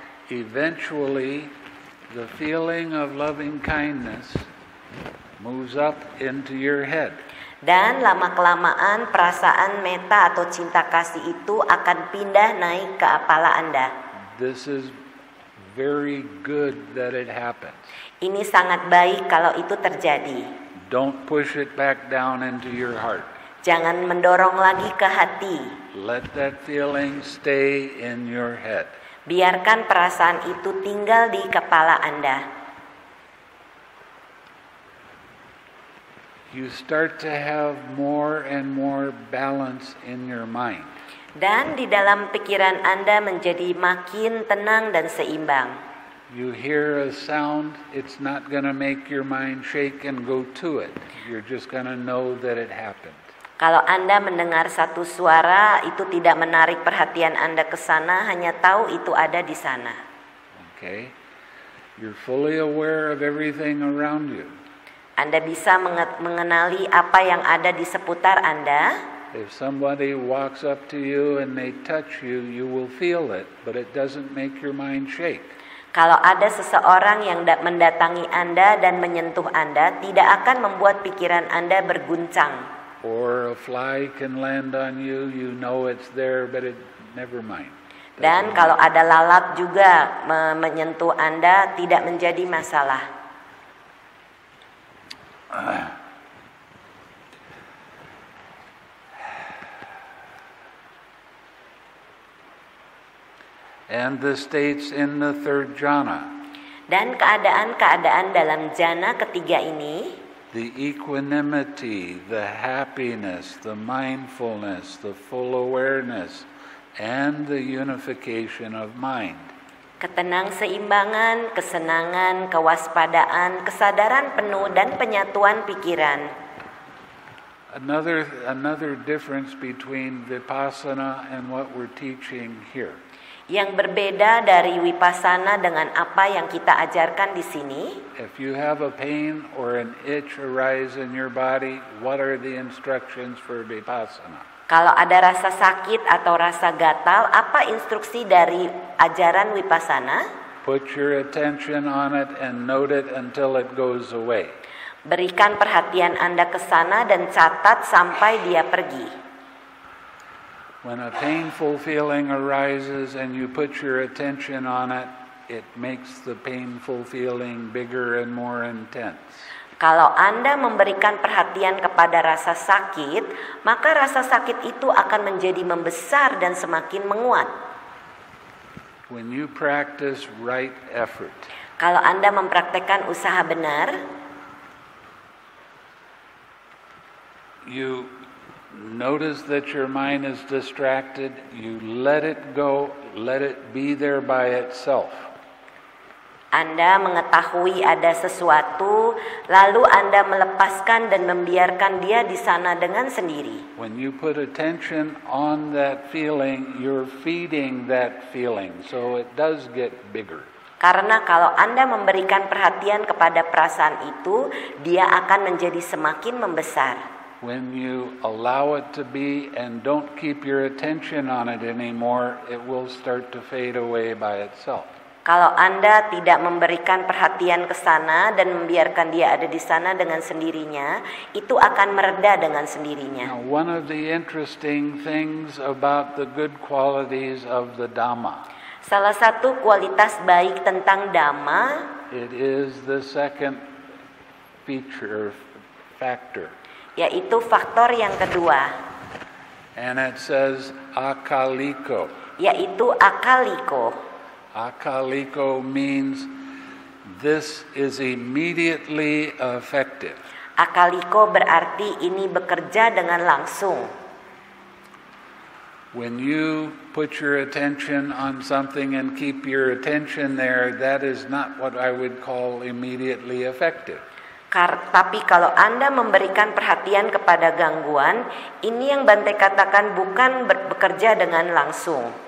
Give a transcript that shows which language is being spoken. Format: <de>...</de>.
<en>Eventually, the feeling of loving kindness moves up into your head.</en> <id>Dan lama-kelamaan perasaan meta atau cinta kasih itu akan pindah naik ke kepala Anda.</id> <en>This is very good that it happens.</en> <id>Ini sangat baik kalau itu terjadi.</id> <en>Don't push it back down into your heart.</en> <id>Jangan mendorong lagi ke hati.</id> <en>Let that feeling stay in your head.</en> <id>Biarkan perasaan itu tinggal di kepala Anda.</id> <en>You start to have more and more balance in your mind.</en> <id>Dan di dalam pikiran Anda menjadi makin tenang dan seimbang.</id> <en>You hear a sound, it's not going to make your mind shake and go to it. You're just going to know that it happened.</en> <id>Kalau Anda mendengar satu suara, itu tidak menarik perhatian Anda ke sana, hanya tahu itu ada di sana.</id> <en>Okay? You're fully aware of everything around you.</en> <id>Anda bisa mengenali apa yang ada di seputar Anda.</id> <en>If somebody walks up to you and they touch you, you will feel it, but it doesn't make your mind shake.</en> <id>Kalau ada seseorang yang mendatangi Anda dan menyentuh Anda, tidak akan membuat pikiran Anda berguncang.</id> <en>Or a fly can land on you, you know it's there, but it never mind.</en> <id>Dan kalau ada lalat juga menyentuh Anda, tidak menjadi masalah.</id> <en>And the states in the third jhana.</en> <id>Dan keadaan-keadaan dalam jana ketiga ini,</id> <en>The equanimity, the happiness, the mindfulness, the full awareness, and the unification of mind.</en> <id>ketenang-seimbangan, kesenangan, kewaspadaan, kesadaran penuh, dan penyatuan pikiran.</id> <en>Another difference between Vipassana and what we're teaching here.</en> <id>Yang berbeda dari Vipassana dengan apa yang kita ajarkan di sini.</id> <en>If you have a pain or an itch arise in your body, what are the instructions for Vipassana?</en> <id>Kalau ada rasa sakit atau rasa gatal, apa instruksi dari ajaran Vipassana?</id> <en>Put your attention on it and note it until it goes away.</en> <id>Berikan perhatian Anda ke sana dan catat sampai dia pergi.</id> <en>When a painful feeling arises and you put your attention on it, it makes the painful feeling bigger and more intense.</en> <id>Kalau Anda memberikan perhatian kepada rasa sakit, maka rasa sakit itu akan menjadi membesar dan semakin menguat.</id> <en>When you practice right effort,</en> <id>Kalau Anda mempraktekkan usaha benar,</id> <en>you notice that your mind is distracted, you let it go, let it be there by itself.</en> <id>Anda mengetahui ada sesuatu, lalu Anda melepaskan dan membiarkan dia di sana dengan sendiri.</id> <en>When you put attention on that feeling, you're feeding that feeling, so it does get bigger.</en> <id>Karena kalau Anda memberikan perhatian kepada perasaan itu, dia akan menjadi semakin membesar.</id> <en>When you allow it to be and don't keep your attention on it anymore, it will start to fade away by itself.</en> <id>Kalau Anda tidak memberikan perhatian ke sana dan membiarkan dia ada di sana dengan sendirinya, itu akan mereda dengan sendirinya.</id> <en>Now, one of the interesting things about the good qualities of the Dhamma,</en> <id>Salah satu kualitas baik tentang Dhamma,</id> <en>it is the second feature, factor.</en> <id>yaitu faktor yang kedua,</id> <en>And it says akaliko.</en> <id>yaitu akaliko.</id> <en>Akaliko means this is immediately effective.</en> <id>Akaliko berarti ini bekerja dengan langsung.</id> <en>When you put your attention on something and keep your attention there, that is not what I would call immediately effective.</en> <id>Tapi kalau Anda memberikan perhatian kepada gangguan, ini yang Bante katakan bukan bekerja dengan langsung.</id>